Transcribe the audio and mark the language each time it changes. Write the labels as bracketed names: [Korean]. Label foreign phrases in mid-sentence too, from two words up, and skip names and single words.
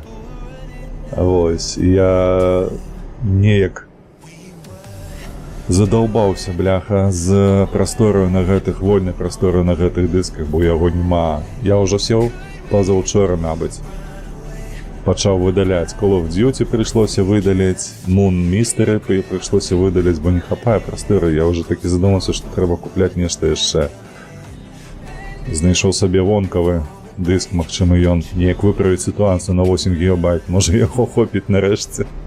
[Belarusian] Вось, я неяк задолбаўся, бляха, з прасторою на гэтых, вольнай прасторою на гэтых дысках, бо яго няма. Я ўжо сеў пазаўчора, мабыць, пачаў выдаляць. Call of Duty прыйшлося выдаляць, Moon Mystery прыйшлося выдаляць, бо не хапае прасторы. Я ўжо такі задумаўся, што трэба купляць нешта яшчэ. Знайшоў сабе вонкавы дыск, магчыма, ён неяк выправіць сітуацыю на 8 гігабайт. Можа, яго хопіць нарэшце.